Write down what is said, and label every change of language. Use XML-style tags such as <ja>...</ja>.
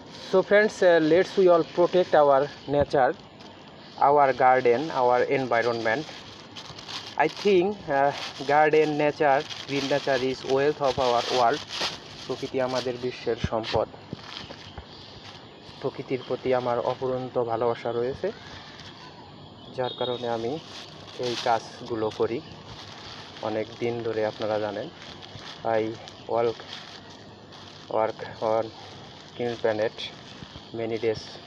<en>So friends, let's we all protect our nature, our garden, our environment. I think garden, nature, green nature is wealth of our world.</en> <bn>প্রকৃতি আমাদের বিশ্বের সম্পদ। প্রকৃতির প্রতি আমার অপরন্ত ভালোবাসা রয়েছে, যার কারণে আমি এই কাজগুলো করি অনেক দিন ধরে, আপনারা জানেন।</bn> <en>I work on clean planet many days.</en>